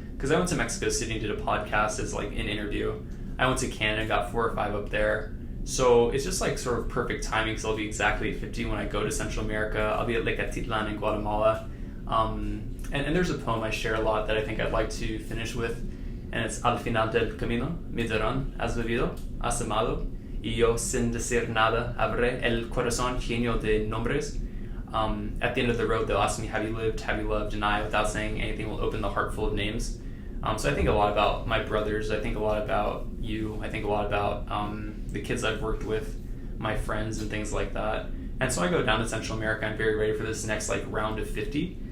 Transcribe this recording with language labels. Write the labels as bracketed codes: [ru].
[en] Because I went to Mexico City and did a podcast as like an interview. I went to Canada and got 4 or 5 up there. So it's just like sort of perfect timing, because I'll be exactly at 50 when I go to Central America. I'll be at Lake Atitlan in Guatemala. And there's a poem I share a lot that I think I'd like to finish with. And it's [es] Al final del camino, mi dirán, has vivido, has amado, y yo sin decir nada habré el corazón lleno de nombres. [en] At the end of the road, they'll ask me, have you lived, have you loved? And I, without saying anything, will open the heart full of names. So I think a lot about my brothers. I think a lot about you. I think a lot about the kids I've worked with, my friends, and things like that. And so I go down to Central America. I'm very ready for this next round of 50.